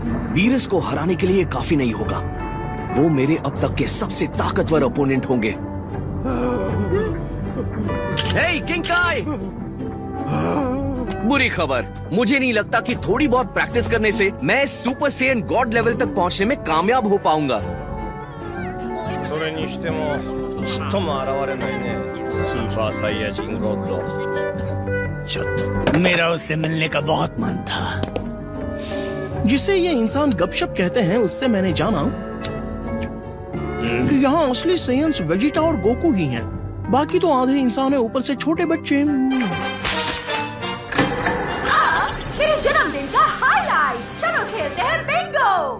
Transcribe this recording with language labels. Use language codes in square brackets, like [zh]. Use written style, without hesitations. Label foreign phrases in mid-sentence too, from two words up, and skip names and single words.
[hi] वीरस को हराने के लिए काफी नहीं होगा। वो मेरे अब तक के सबसे ताकतवर ओपोनेंट होंगे। हे किंग काई, बुरी खबर, मुझे नहीं लगता कि थोड़ी बहुत प्रैक्टिस करने से मैं सुपर सेयन गॉड लेवल तक पहुंचने में कामयाब हो पाऊंगा। [ja] それにしてもちっとも現れないねスーパーサイヤ人ゴッドちょっと [hi] मेरा उससे मिलने का बहुत मन था। जिसे ये इंसान गपशप कहते हैं उससे मैंने जाना कि यहाँ असली सेयन्स वेजिटा और गोकू ही हैं। बाकी तो आधे इंसान है, ऊपर से छोटे बच्चे। मेरे जन्मदिन का हाईलाइट, चलो खेलते हैं बिंगो।